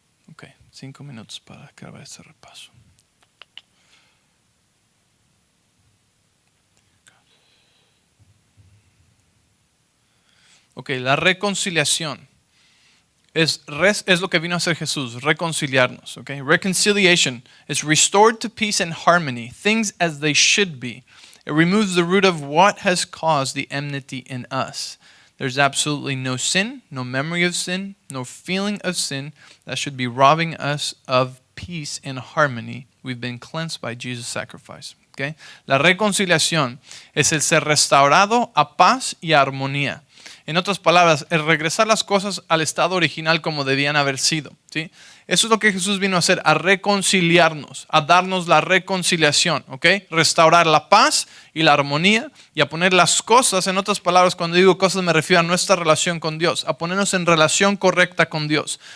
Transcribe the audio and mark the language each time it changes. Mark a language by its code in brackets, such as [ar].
[es] Ok, 5 minutos para acabar este repaso. Ok, la reconciliación es lo que vino a hacer Jesús, reconciliarnos. [en] Okay? Reconciliation is restored to peace and harmony, things as they should be. It removes the root of what has caused the enmity in us. There's absolutely no sin, no memory of sin, no feeling of sin that should be robbing us of peace and harmony. We've been cleansed by Jesus' sacrifice. Okay? [es] La reconciliación es el ser restaurado a paz y a armonía. En otras palabras, el regresar las cosas al estado original como debían haber sido, ¿sí? Eso es lo que Jesús vino a hacer, a reconciliarnos, a darnos la reconciliación, ¿ok? Restaurar la paz y la armonía y a poner las cosas, en otras palabras, cuando digo cosas me refiero a nuestra relación con Dios, a ponernos en relación correcta con Dios.